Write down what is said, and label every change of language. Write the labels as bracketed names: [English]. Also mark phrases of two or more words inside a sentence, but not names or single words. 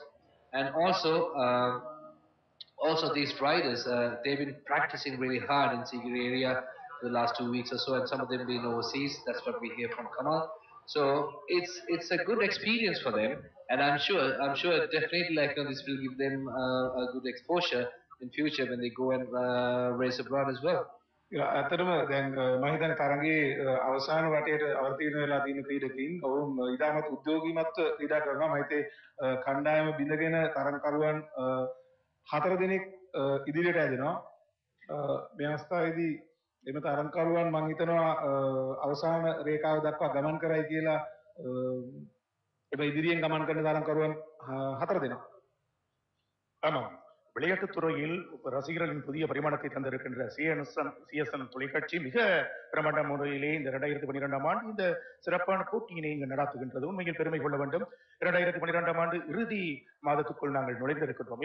[English] And also these riders, they've been practicing really hard in Sigiri area the last 2 weeks or so, and some of them been overseas. That's what we hear from Kamal. So it's a good experience for them, and I'm sure definitely this will give them a good exposure in future when they go and race abroad as well. [Sinhala] ඇත්තටම දැන් මම හිතන්නේ තරඟේ අවසාන වටේට අවතීර්ණ වෙලා තියෙන ක්‍රීඩකයින් ඔවුන් ඉතාමත් උද්‍යෝගීමත්ව ක්‍රීඩා කරනවා. මම හිතේ කණ්ඩායම බිඳගෙන තරඟකරුවන් හතර දෙනෙක් ඉදිරියට ඇදෙනවා. මේ අවස්ථාවේදී එම තරඟකරුවන් මම හිතනවා අවසාන රේඛාව දක්වා ගමන් කරයි කියලා එම ඉදිරියෙන් ගමන් කරන තරඟකරුවන් හතර දෙනෙක්. [Tamil] ஆமாம். விளையாட்டுத் துறையில் ரசிகர்களின் புதிய பரிமாணத்தை தந்திருக்கின்ற சிஎஸ்என் தொலைக்காட்சி மிக பிரமாண்ட முறையிலே இந்த 2012ஆம் ஆண்டு இந்த சிறப்பான போட்டியினை இங்கு நடாத்துகின்றது. உண்மையில் பெருமை கொள்ள வேண்டும். 2012ஆம் ஆண்டு இறுதி மாதத்துக்குள் நாங்கள் நுழைந்திருக்கின்றோம்.